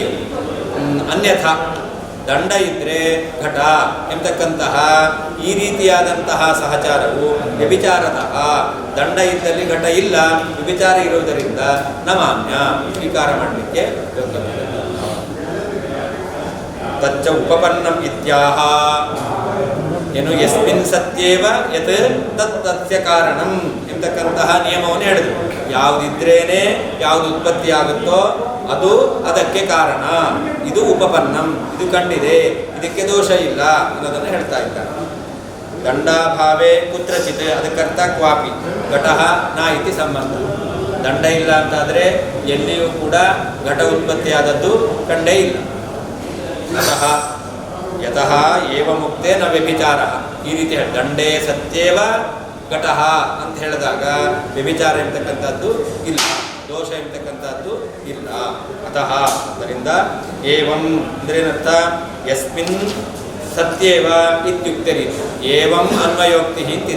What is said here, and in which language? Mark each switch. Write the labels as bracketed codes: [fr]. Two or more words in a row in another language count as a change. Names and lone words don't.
[kn] ಅನ್ಯಥಾ ದಂಡ ಇದ್ದರೆ ಘಟ ಎಂತಕ್ಕಂತಹ ಈ ರೀತಿಯಾದಂತಹ ಸಹಚಾರವು ವ್ಯಭಿಚಾರತಃ, ದಂಡ ಇದ್ದಲ್ಲಿ ಘಟ ಇಲ್ಲ, ವ್ಯಭಿಚಾರ ಇರುವುದರಿಂದ ನ ಮಾನ್ಯ, ಸ್ವೀಕಾರ ಮಾಡಲಿಕ್ಕೆ ಯೋಗ್ಯವಾಗಿದೆ. [sa] ತಚ್ಚ ಉಪಪನ್ನಂ ಇತ್ಯಾಹ, [kn] ಏನು [sa] ಯಸ್ಮಿನ್ ಸತ್ಯೇವ ಯತ್ ತತ್ಯ ಕಾರಣಂ [kn] ಎಂತಕ್ಕಂತಹ ನಿಯಮವನ್ನು ಹೇಳಿದ್ರು. ಯಾವುದಿದ್ರೇನೆ ಯಾವುದು ಉತ್ಪತ್ತಿ ಆಗುತ್ತೋ ಅದು ಅದಕ್ಕೆ ಕಾರಣ. ಇದು ಉಪಪನ್ನಂ, ಇದು ಕಂಡಿದೆ, ಇದಕ್ಕೆ ದೋಷ ಇಲ್ಲ ಅನ್ನೋದನ್ನು ಹೇಳ್ತಾ ಇದ್ದಾರೆ. [sa] ದಂಡಾಭಾವೇ ಕುತ್ರಚಿತ್, ಅದಕ್ಕರ್ಥ ಕ್ವಾಪಿ ಘಟಃ ನ ಇತಿ ಸಂಬಂಧ. [kn] ದಂಡ ಇಲ್ಲ ಅಂತಾದರೆ ಎಲ್ಲಿಯೂ ಕೂಡ ಘಟ ಉತ್ಪತ್ತಿಯಾದದ್ದು ಕಂಡೇ ಇಲ್ಲ. [sa] ಅತಃ ಯತಃ ಏವ ಮುಕ್ತೆ ನ ವ್ಯಭಿಚಾರ. [kn] ಈ ರೀತಿ ಹೇಳಿ [sa] ದಂಡೇ ಸತ್ಯೇವ ಘಟಃ [kn] ಅಂತ ಹೇಳಿದಾಗ ವ್ಯಭಿಚಾರ ಇರ್ತಕ್ಕಂಥದ್ದು ಇಲ್ಲ, ದೋಷ ಇರ್ತಕ್ಕಂಥದ್ದು ಇಲ್ಲ. ಅತಃ ಅದರಿಂದ ಏವಂ ಅಂದ್ರೇನರ್ಥ [sa] ಯಸ್ಮಿನ್ ಸತ್ಯೇವ ಇತ್ಯುಕ್ತ ರೀತಿ ಏವಂ ಅನ್ವಯೋಕ್ತಿ [kn] ಅಂತಿದೆ.